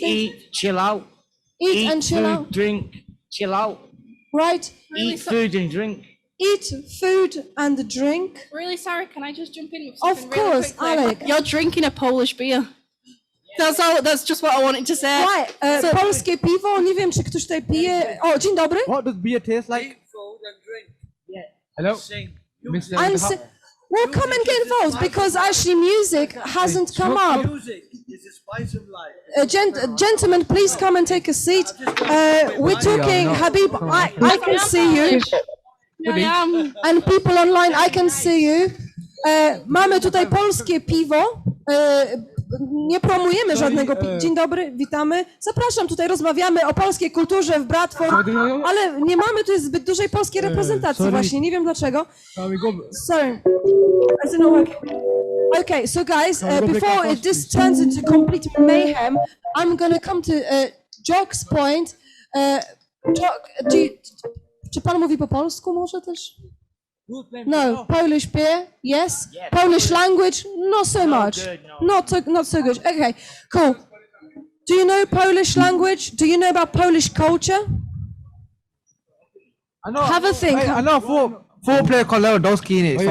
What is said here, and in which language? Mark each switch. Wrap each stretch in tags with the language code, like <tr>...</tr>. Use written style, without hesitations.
<en>things? eat, chill out. Eat and chill food, out. drink, chill out. Right. Eat food and drink. Eat food and drink. Really sorry, can I just jump in with Of something really course, quickly? Alec. You're drinking a Polish beer. That's all. That's just what I wanted to say.</en> <pl>Right, polskie piwo, nie wiem, czy ktoś tutaj pije. O, dzień dobry.</pl> <en>What does beer taste like? Food and drink. Yeah. Hello? Sing. Mr. Well, come and get involved because actually music hasn't come up. Music is the spice of life. Gentlemen, please come and take a seat. We're talking, Habib, I can see you. And people online, I can see you.</en> <pl>Mamy tutaj polskie piwo. Nie promujemy żadnego piwa. Dzień dobry, witamy. Zapraszam, tutaj rozmawiamy o polskiej kulturze w Bradford, ale nie mamy tu zbyt dużej polskiej reprezentacji właśnie, nie wiem dlaczego.</pl> <en>Sorry, I don't know. Okay, so guys, before this turns into complete mayhem, I'm gonna come to Jog's point.</en> <pl>Jog, czy pan mówi po polsku może też?</pl> <en>No, Polish beer, yes. Polish language, not so much. Not so good. Okay, cool. Do you know Polish language? Do you know about Polish culture? Have a think. I know four player called Lewandowski in it.</en>